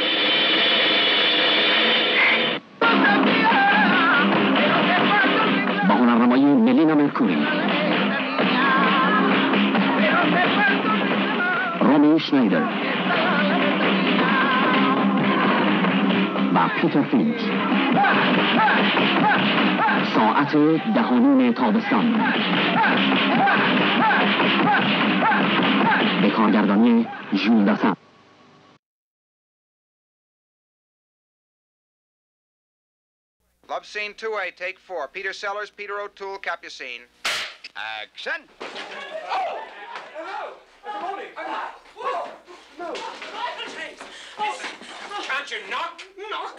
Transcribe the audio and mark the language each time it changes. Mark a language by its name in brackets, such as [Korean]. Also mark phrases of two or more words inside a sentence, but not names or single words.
[Persian] با هنرنمایی ملینا مرکوری، رومی شنیدر و پیتر فینچ. ساعت 10:30 تابستان. به کارگردانی ژول داسن. [English] Love scene 2A, take 4. Peter Sellers, Peter O'Toole, Capucine. Action! Oh! Hello! Good morning. No. Can't you knock? Knock?